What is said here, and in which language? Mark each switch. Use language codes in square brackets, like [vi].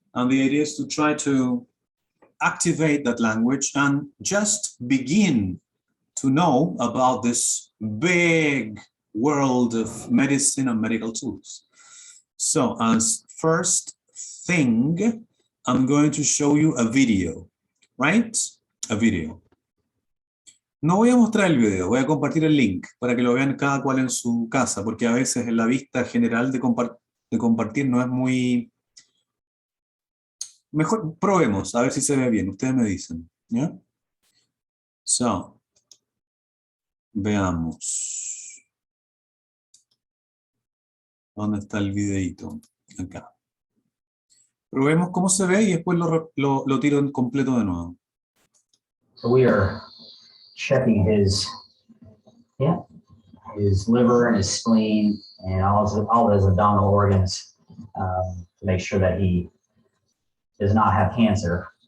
[en] And the idea is to try to activate that language and just begin to know about this big world of medicine and medical tools. So as first thing, I'm going to show you a video, right? A video. [es] No voy a mostrar el video, voy a compartir el link para que lo vean cada cual en su casa, porque a veces en la vista general de compartir no es muy... Mejor probemos, a ver si se ve bien, ustedes me dicen, ¿ya? So, veamos. ¿Dónde está el videito? Acá. Probemos cómo se ve y después lo tiro en completo de nuevo. [en] So we are checking his liver and his spleen and all of his abdominal organs to make sure that he does not have cancer.